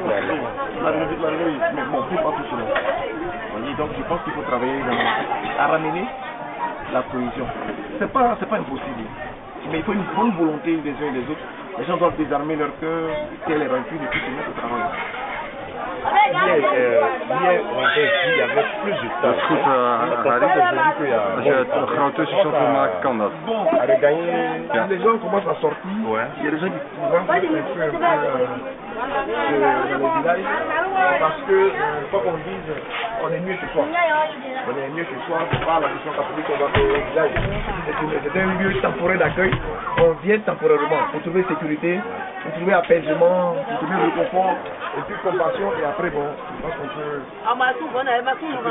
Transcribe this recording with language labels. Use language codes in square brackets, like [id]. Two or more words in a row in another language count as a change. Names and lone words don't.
[fr] Mais bon, c'est pas tout cela. Donc je pense qu'il faut travailler à ramener la cohésion. C'est pas impossible, mais il faut une bonne volonté des uns et des autres. Les gens doivent désarmer leur cœur, qu'elle est vaincue, et puis se mettre au travail. Hier, on avait dit qu'il y avait plus de temps. [nl] Goed, als je het groot tussenstop wil maken, kan dat. [fr] Bon, les gens commencent à sortir. Il y a des gens qui commencent à faire dans les villages parce que, quoi qu'on dise, on est mieux chez soi. On est mieux chez soi, c'est pas la mission catholique qu'on va faire au village. C'est un lieu temporaire d'accueil. On vient temporairement pour trouver sécurité, pour trouver apaisement, pour trouver réconfort, et puis compassion, et après, bon, je pense qu'on peut déjà penser à ça.